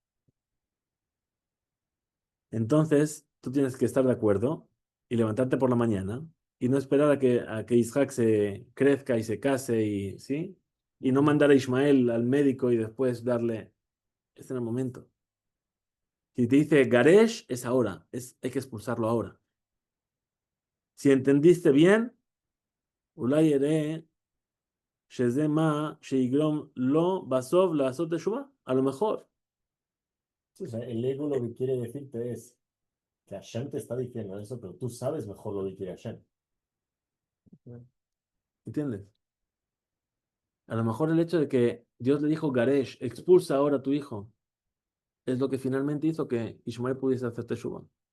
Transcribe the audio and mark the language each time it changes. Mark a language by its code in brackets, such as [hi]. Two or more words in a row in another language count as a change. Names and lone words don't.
[es] Entonces, tú tienes que estar de acuerdo y levantarte por la mañana y no esperar a que Isaac se crezca y se case y, ¿sí? Y no mandar a Ismael al médico y después darle, este en el momento. Si te dice Garesh, es ahora, hay que expulsarlo ahora. Si entendiste bien, [he] אולי ארה שזה מה שיגרום לו בסוף לעשות תשובה, [es] a lo mejor. Sí, o sea, el ego lo que quiere decirte es que Hashem te está diciendo eso, pero tú sabes mejor lo que quiere Hashem. ¿Entiendes? A lo mejor el hecho de que Dios le dijo, Garesh, expulsa ahora a tu hijo, es lo que finalmente hizo que Ismael pudiese hacer teshuva.